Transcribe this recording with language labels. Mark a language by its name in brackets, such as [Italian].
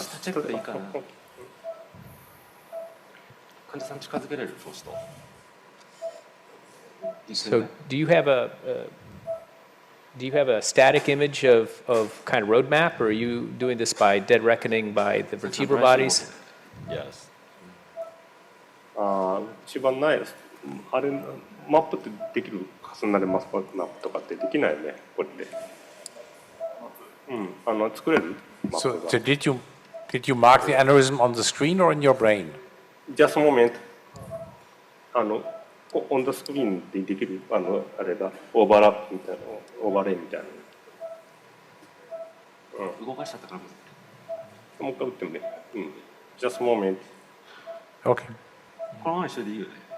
[Japanese] チェックでいいかな。患者さん近づけれる？そうすると。 [English] So do you have a static image of kind of roadmap, or are you doing this by dead reckoning by the vertebral bodies? Yes. [Japanese] 一番ないです。あれマップってできる？重なるマップとかってできないよね。これで。作れる？ [English] So did you mark the aneurysm on the screen or in your brain? Just a moment. On the screen [Japanese] でできるあれだオーバーラップみたいなオーバーレイみたいな。動かしちゃったから。もう一回打ってもね。 [English] Just a moment. Okay. [Japanese] このまま一緒でいいよね。